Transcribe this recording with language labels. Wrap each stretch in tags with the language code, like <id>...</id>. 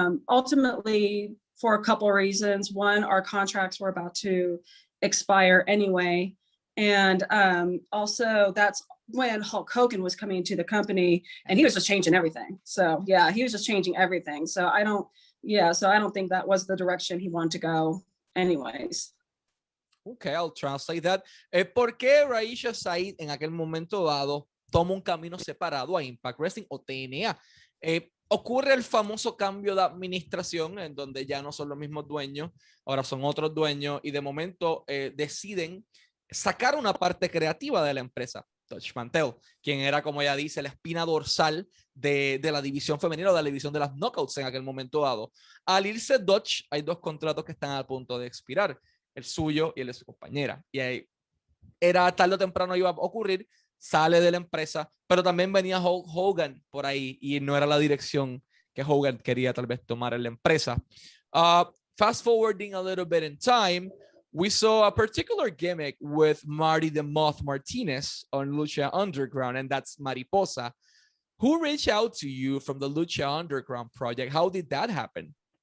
<en>Ultimately, for a couple of reasons. One, our contracts were about to expire anyway, and also that's when Hulk Hogan was coming into the company, and he was just changing everything. So yeah, he was just changing everything. So I don't think that was the direction he wanted to go, anyways. Okay, I'll translate that.</en> <es>¿Por qué Raisha Saeed en aquel momento dado toma un camino separado a Impact Wrestling o TNA? Ocurre el famoso cambio de administración en donde ya no son los mismos dueños, ahora son otros dueños y de momento deciden sacar una parte creativa de la empresa. Dutch Mantel, quien era, como ella dice, la espina dorsal de la división femenina o de la división de las knockouts en aquel momento dado. Al irse Dutch, hay dos contratos que están a punto de expirar, el suyo y el de su compañera. Y ahí era tarde o temprano iba a ocurrir, sale de la empresa, pero también venía Hulk Hogan por ahí y no era la dirección que Hogan quería tal vez tomar en la empresa.</es> <en>Fast forwarding a little bit in time, we saw a particular gimmick with Marty the Moth Martinez on Lucha Underground, and that's Mariposa. Who reached out to you from the Lucha Underground project? How did that happen?</en>